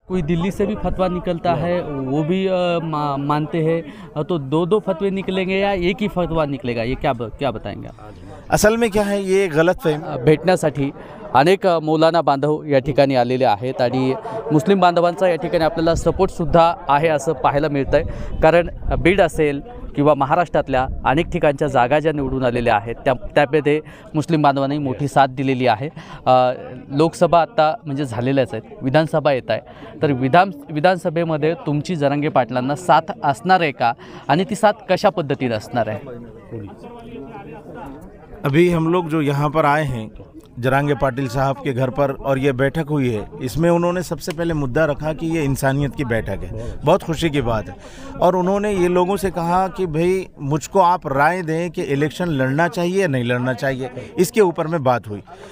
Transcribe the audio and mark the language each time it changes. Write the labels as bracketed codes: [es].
[hi] कोई दिल्ली से भी फतवा निकलता है वो भी मानते हैं, तो दो दो फतवे निकलेंगे या एक ही फतवा निकलेगा, ये क्या बताएंगे आप? असल में क्या है, ये गलतफहमी [mr] भेटण्यासाठी अनेक मौलाना बांधव या ठिकाणी आलेले आहेत आणि मुस्लिम बांधवांचा या ठिकाणी आपल्याला सपोर्टसुद्धा आहे असं पाहायला मिळतं आहे. कारण बीड असेल किंवा महाराष्ट्रातल्या अनेक ठिकाणच्या जागा ज्या निवडून आलेल्या आहेत त्यामध्ये मुस्लिम बांधवांनी मोठी साथ दिलेली आहे. लोकसभा आता म्हणजे झालेल्याच आहेत, विधानसभा येत आहे, तर विधानसभेमध्ये तुमची जरांगे पाटलांना साथ असणार आहे का आणि ती साथ कशा पद्धतीने असणार आहे? [hi] अभी हम लोग जो यहाँ पर आए हैं जरांगे पाटिल साहब के घर पर और ये बैठक हुई है, इसमें उन्होंने सबसे पहले मुद्दा रखा कि ये इंसानियत की बैठक है, बहुत खुशी की बात है. और उन्होंने ये लोगों से कहा कि भाई मुझको आप राय दें कि इलेक्शन लड़ना चाहिए या नहीं लड़ना चाहिए, इसके ऊपर में बात हुई.